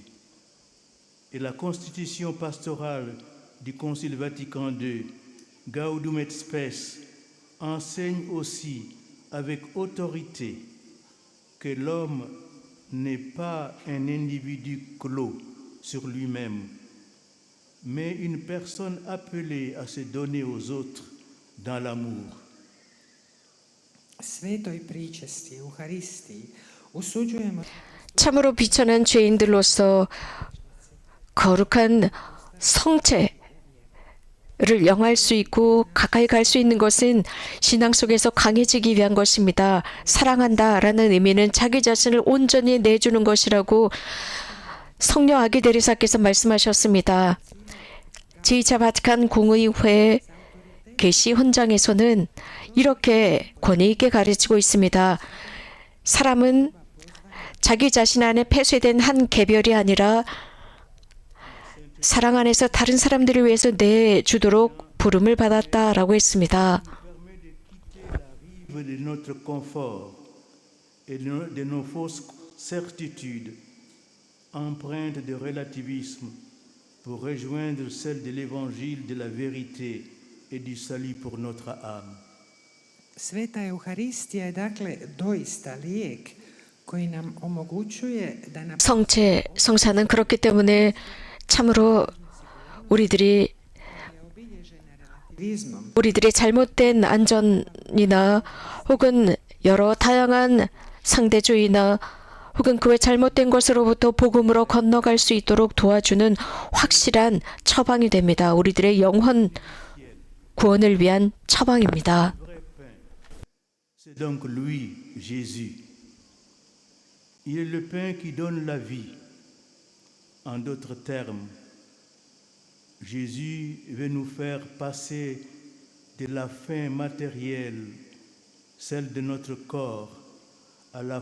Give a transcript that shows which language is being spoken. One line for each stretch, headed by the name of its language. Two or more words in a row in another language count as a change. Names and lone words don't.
French: Et la constitution pastorale du Concile Vatican II, Gaudium et Spes, enseigne aussi avec autorité que l'homme n'est pas un individu clos sur lui-même, mais une personne appelée à se donner aux autres dans l'amour.
Croatian: Svetoj pričesti, Euharistiji, usuđujemo
Korean: 참으로 비천한 죄인들로서 거룩한 성체를 영할 수 있고 가까이 갈 수 있는 것은 신앙 속에서 강해지기 위한 것입니다. 사랑한다라는 의미는 자기 자신을 온전히 내주는 것이라고 성녀 아기 데리사께서 말씀하셨습니다. 제2차 바티칸 공의회 계시 헌장에서는 이렇게 권위 있게 가르치고 있습니다. 사람은 자기 자신 안에 폐쇄된 한 개별이 아니라 사랑 안에서 다른 사람들을 위해서 내주도록 부름을 받았다라고 했습니다.
French: Vive de notre confort et de nos fausses certitudes, empreintes de relativisme, pour rejoindre celle de l'évangile de la vérité et du salut pour notre âme.
Croatian: Sveta Euharistija je dakle doista lijek koji nam omogućuje da na
Korean: 성체, 성사는 그렇기 때문에 참으로 우리들이
Croatian: relativizmom
Korean: 우리들의 잘못된 안전이나 혹은 여러 다양한 상대주의나 혹은 그 외 잘못된 것으로부터 복음으로 건너갈 수 있도록 도와주는 확실한 처방이 됩니다. 우리들의 영혼 구원을 위한 처방입니다.
French: Vrai pain, c'est donc lui, Jésus. Il est le pain qui donne la vie. En d'autres termes, Jésus veut nous faire passer de la faim matérielle, celle de notre corps, à la